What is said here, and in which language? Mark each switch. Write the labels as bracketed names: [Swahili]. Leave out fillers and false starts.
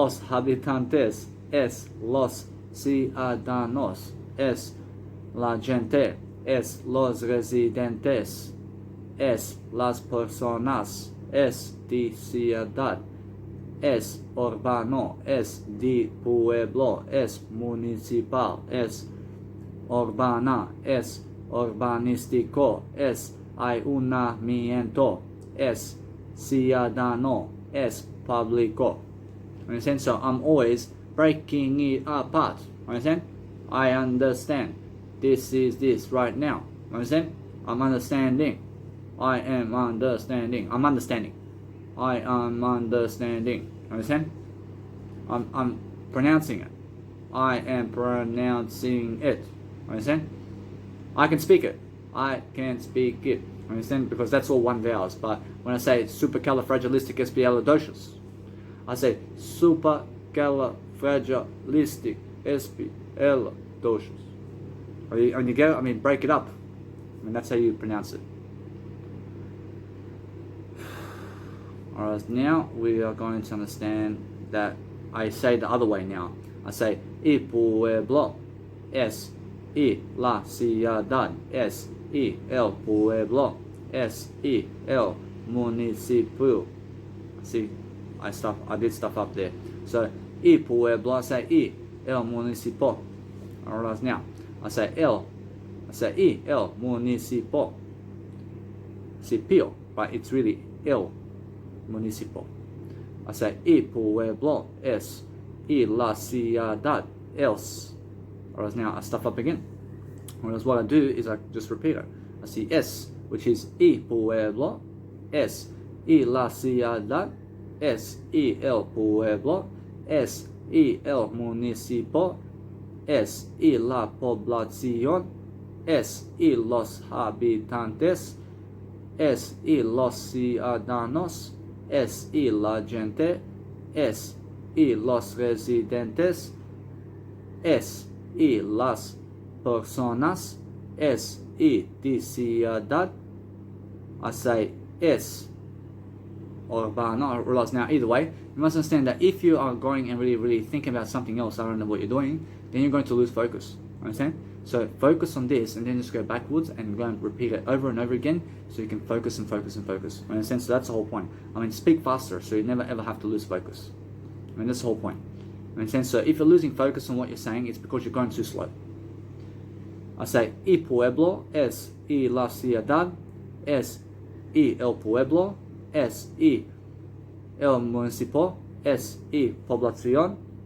[Spanish] habitantes, es los ciudadanos, es la gente, es los residentes, es las personas, es de ciudad, es urbano, es de pueblo, es municipal, es urbana, es urbanístico, es ayuntamiento, es ciudadano, es público. [English] Understand? So I'm always breaking it apart. Understand? I understand. This is this right now. Understand? I'm understanding. I am understanding. I'm understanding. I am understanding. Understand? I'm pronouncing it. I am pronouncing it. Understand? I can speak it. I can speak it. Understand? Because that's all one vowels. But when I say supercalifragilisticexpialidocious, I say supercalifragilisticexpialidocious. When you go, I mean, break it up. I mean, that's how you pronounce it. Alright, now we are going to understand that I say the other way now. I say, [Spanish] y pueblo es y la ciudad es y el pueblo es y el municipio. [English] See, I did stuff up there. So, [Spanish] y pueblo, [English] I say [Spanish] y el municipio. [English] Alright, now I say [Spanish] y el municipio. [English] Cipio, but it's really [Spanish] el municipio. [English] I say [Spanish] y pueblo es y la ciudad, [English] else. Alright, now I stuff up again. Whereas what I do is I just repeat it. I see [Spanish] es, [English] which is [Spanish] y pueblo, es y la ciudad, es y el pueblo, es y el municipio, es y la población, es y los habitantes, es y los ciudadanos, es y la gente, es y los residentes, es y las personas, es y de ciudad. [English] I say es urbano. I realize now either way, you must understand that if you are going and really thinking about something else, I don't know what you're doing, then you're going to lose focus. Understand? So focus on this and then just go backwards and go and repeat it over and over again so you can focus and focus and focus. Understand? So that's the whole point. I mean, speak faster so you never ever have to lose focus. I mean, that's the whole point. Understand? So if you're losing focus on what you're saying, it's because you're going too slow. I say, [Spanish] y pueblo es y la ciudad, es y el pueblo, es y el municipio, es y población.